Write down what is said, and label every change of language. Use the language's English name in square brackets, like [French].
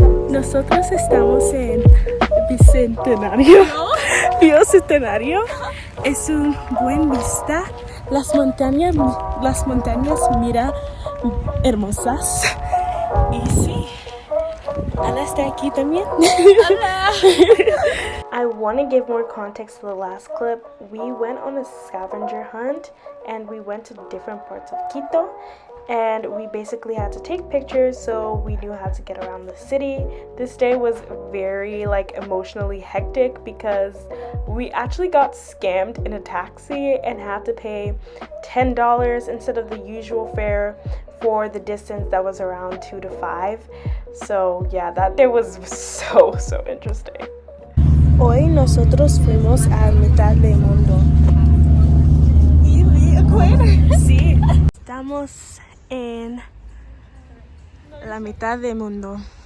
[Spanish] Nosotros estamos en Bicentenario. Bicentenario. escenario es un buen vista. Las montañas, mira, hermosas. Y sí, Ala está aquí también. [English] I want to give more context to the last clip. We went on a scavenger hunt and we went to different parts of Quito, and we basically had to take pictures so we knew how to get around the city. This day was very emotionally hectic because we actually got scammed in a taxi and had to pay $10 instead of the usual fare for the distance that was around 2 to 5. So yeah, that day was so interesting. [Spanish] Hoy nosotros fuimos a mitad del mundo. [English] ¿Y the equator? [Spanish] Sí. Estamos en la mitad del mundo.